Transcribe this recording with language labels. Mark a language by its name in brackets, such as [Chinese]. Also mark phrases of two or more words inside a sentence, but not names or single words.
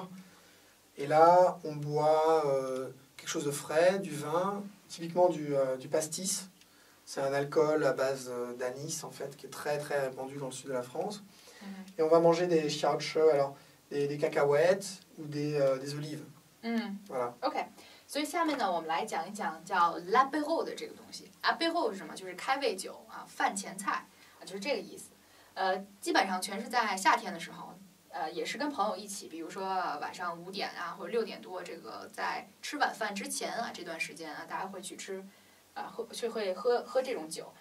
[French] Et là, on boit quelque chose de frais, du vin, typiquement du pastis. C'est un alcool à base d'anis, en fait, qui est très répandu dans le sud de la France. Et on va manger des chiaotche, alors des cacahuètes ou des olives. Voilà. [Chinese] OK。所以下面呢，我们来讲一讲叫 l'apéro 的这个东西。apéro 是什么？就是开胃酒饭前菜就是这个意思。基本上全是在夏天的时候，也是跟朋友一起，比如说晚上5点或者6点多，这个在吃晚饭之前这段时间大家会去吃会喝这种酒。